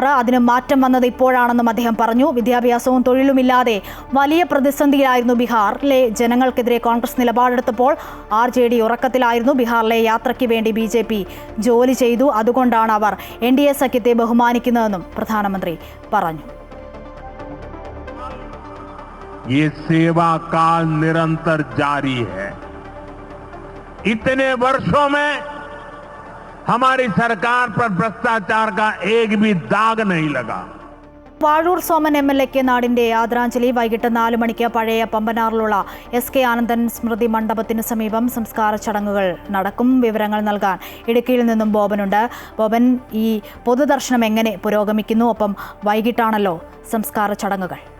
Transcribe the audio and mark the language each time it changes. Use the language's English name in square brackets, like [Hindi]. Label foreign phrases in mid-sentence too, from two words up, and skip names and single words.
[Malayalam] അതിന് മാറ്റം വന്നത് ഇപ്പോഴാണെന്നും അദ്ദേഹം പറഞ്ഞു. വിദ്യാഭ്യാസവും തൊഴിലുമില്ലാതെ വലിയ പ്രതിസന്ധിയിലായിരുന്നു ബീഹാറിലെ ജനങ്ങൾക്കെതിരെ കോൺഗ്രസ് നിലപാടെടുത്തപ്പോൾ RJD ഉറക്കത്തിലായിരുന്നു. ബീഹാറിലെ യാത്രയ്ക്ക് വേണ്ടി BJP ജോലി ചെയ്തു. അതുകൊണ്ടാണ് അവർ NDA സഖ്യത്തെ ബഹുമാനിക്കുന്നതെന്നും പ്രധാനമന്ത്രി പറഞ്ഞു. [Hindi] ये सेवा काल निरंतर जारी है. इतने वर्षों में हमारी सरकार पर भ्रष्टाचार का एक भी दाग नहीं लगा। [Malayalam] വാഴൂർ സോമൻ MLA-ക്ക് നാടിന്റെ ആദരാഞ്ജലി. വൈകിട്ട് 4 മണിക്ക് പഴയ പമ്പനാറിലുള്ള SK ആനന്ദൻ സ്മൃതി മണ്ഡപത്തിന് സമീപം സംസ്കാര ചടങ്ങുകൾ നടക്കും. വിവരങ്ങൾ നൽകാൻ ഇടുക്കിയിൽ നിന്നും ബോബനുണ്ട്. ബോബൻ, ഈ പൊതുദർശനം എങ്ങനെ പുരോഗമിക്കുന്നു? ഒപ്പം വൈകിട്ടാണല്ലോ സംസ്കാര ചടങ്ങുകൾ.